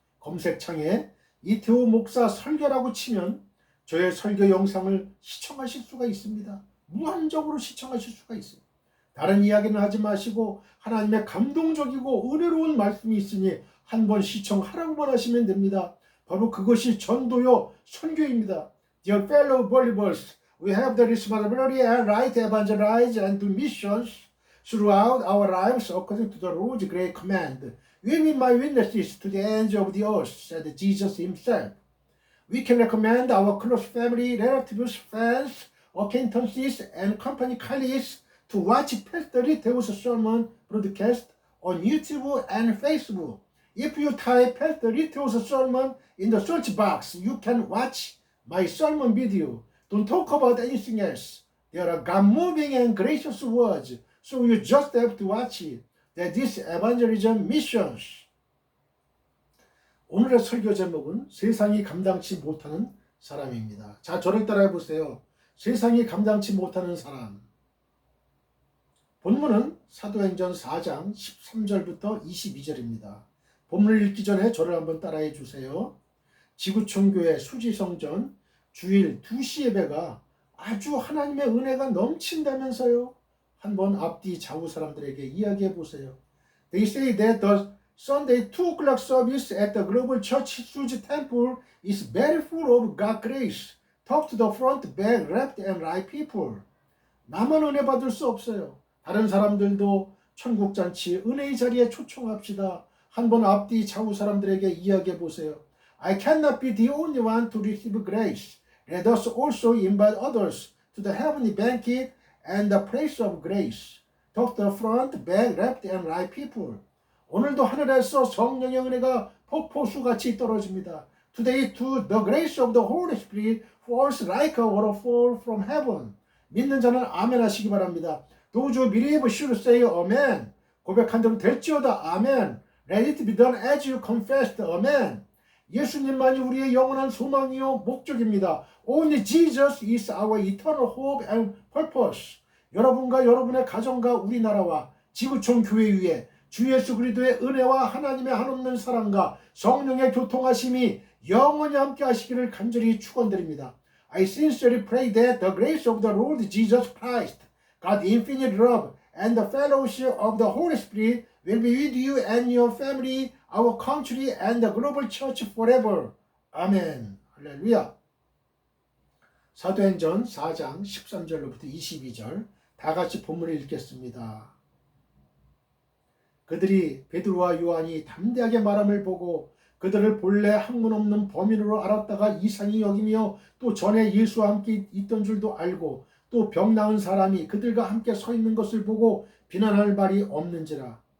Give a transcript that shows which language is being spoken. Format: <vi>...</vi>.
<ko>검색창에 이태우 목사 설교라고 치면 저의 설교 영상을 시청하실 수가 있습니다. 무한정으로 시청하실 수가 있어요. 다른 이야기는 하지 마시고 하나님의 감동적이고 은혜로운 말씀이 있으니 한번 시청하라고만 하시면 됩니다. 바로 그것이 전도요 선교입니다.</ko> <en>Dear fellow believers, we have the responsibility and right to evangelize and do missions throughout our lives according to the Lord's great command. We will be my witnesses to the ends of the earth, said Jesus himself. We can recommend our close family, relatives, friends, acquaintances, and company colleagues to watch Pastor Riteo's sermon broadcast on YouTube and Facebook. If you type Pastor Riteo's sermon in the search box, you can watch my sermon video. Don't talk about anything else. There are God-moving and gracious words, so you just have to watch it. That is evangelism missions.</en> <ko>오늘의 설교 제목은 세상이 감당치 못하는 사람입니다. 자, 저를 따라해 보세요. 세상이 감당치 못하는 사람. 본문은 사도행전 4장 13절부터 22절입니다. 본문을 읽기 전에 저를 한번 따라해 주세요. 지구촌교회 수지성전 주일 2시 예배가 아주 하나님의 은혜가 넘친다면서요. 한번 앞뒤 좌우 사람들에게 이야기해 보세요.</ko> <en>They say that the Sunday 2 o'clock service at the Global Church Suji Temple is very full of God's grace. Talk to the front, back, left and right people.</en> <ko>나만 은혜 받을 수 없어요. 다른 사람들도 천국잔치 은혜의 자리에 초청합시다. 한번 앞뒤 좌우 사람들에게 이야기해 보세요.</ko> <en>I cannot be the only one to receive grace. Let us also invite others to the heavenly banquet and the place of grace. Talk to the front, back, left and right people.</en> <ko>오늘도 하늘에서 성령의 은혜가 폭포수같이 떨어집니다.</ko> <en>Today too, the grace of the Holy Spirit falls like a waterfall from heaven.</en> <ko>믿는 자는 아멘 하시기 바랍니다.</ko> <en>Those who believe should say amen.</en> <ko>고백한 대로 될지어다. 아멘.</ko> <en>Let it be done as you confessed.</en> <ko>아멘. 예수님만이 우리의 영원한 소망이요 목적입니다.</ko> <en>Only Jesus is our eternal hope and purpose.</en> <ko>여러분과 여러분의 가정과 우리나라와 지구촌 교회 위에 주 예수 그리스도의 은혜와 하나님의 한없는 사랑과 성령의 교통하심이 영원히 함께 하시기를 간절히 축원드립니다.</ko> <en>I sincerely pray that the grace of the Lord Jesus Christ, God's infinite love, and the fellowship of the Holy Spirit will be with you and your family, our country, and the global church forever.</en> <ko>아멘. 할렐루야. 사도행전 4장 13절로부터 22절 다 같이 본문을 읽겠습니다. 그들이 베드로와 요한이 담대하게 말함을 보고 그들을 본래 학문 없는 범인으로 알았다가 이상히 여기며 또 전에 예수와 함께 있던 줄도 알고 또 병 나은 사람이 그들과 함께 서 있는 것을 보고 비난할 말이 없는지라.</ko>